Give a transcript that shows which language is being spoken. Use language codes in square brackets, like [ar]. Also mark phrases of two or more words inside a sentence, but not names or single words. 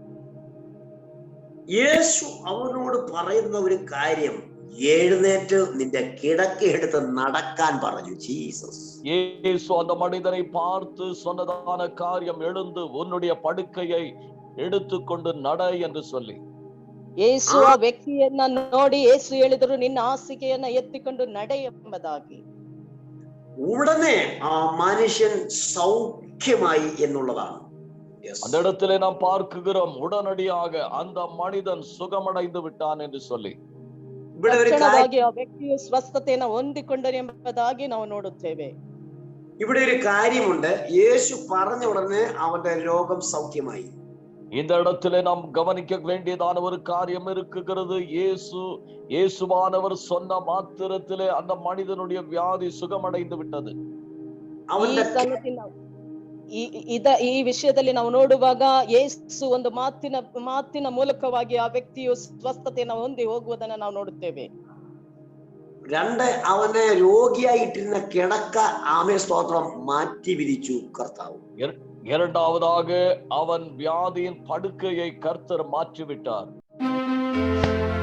[ml] യേശു അവനോട് പറയുന്ന ഒരു കാര്യം, എഴുന്നേറ്റ് നിന്റെ കിടക്ക എടുത്ത് നടക്കാൻ പറഞ്ഞു. ജീസസ് [ta] இயேசு அந்த மனிதனை பார்த்து சொன்னதான காரியம், எழுந்து உன்னுடைய படுக்கையை எடுத்துக்கொண்டு நட என்று சொல்லி. [kn] ಯೇಸು ಆ ವ್ಯಕ್ತಿಯನ್ನ ನೋಡಿ ಯೇಸು ಹೇಳಿದರು, ನಿನ್ನ ಹಾಸಿಗೆಯನ್ನ ಎತ್ತಿಕೊಂಡು ನಡೆ ಎಂಬುದಾಗಿ. [ml] ഉടനെ ആ മനുഷ്യൻ സൗഖ്യമായി എന്നുള്ളതാണ്. [ta] அந்த இடத்திலே நாம் பார்க்கிறோம், உடனடியாக அந்த மனிதன் சுகமடைந்து விட்டான் என்று சொல்லி. [kn] ತಕ್ಷಣವಾಗಿ ಆ ವ್ಯಕ್ತಿಯು ಸ್ವಸ್ಥತೆಯನ್ನು ಹೊಂದಿಕೊಂಡನು ಎಂಬುದಾಗಿ ನಾವು ನೋಡುತ್ತೇವೆ. [ml] ഇവിടെ ഒരു കാര്യമുണ്ട്, യേശു പറഞ്ഞ ഉടനെ അവന്റെ രോഗം സൗഖ്യമായി. [ta] இந்த இடத்திலே நாம் கவனிக்க வேண்டியதான ஒரு காரியம் இருக்குகிறது. இயேசுவானவர் சொன்ன மாத்திரத்திலே அந்த மனிதனுடைய வியாதி சுகமடைந்து விட்டது. [kn] ಈ ವಿಷಯದಲ್ಲಿ ನಾವು ನೋಡುವಾಗ ಯೇಸು ಒಂದು ಮಾತಿನ ಮೂಲಕವಾಗಿ ಆ ವ್ಯಕ್ತಿಯು ಸ್ವಸ್ಥತೆಯನ್ನು ಹೊಂದಿ ಹೋಗುವುದನ್ನು ನಾವು ನೋಡುತ್ತೇವೆ. [ml] രണ്ട്, അവനെ രോഗിയായിട്ടിരുന്ന കിടക്ക ആമേ സ്തോത്രം മാറ്റി വിരിച്ചു കർത്താവ്. [ta] இரண்டாவதாக அவன் வியாதியின் படுக்கையை கர்த்தர் மாற்றிவிட்டார்.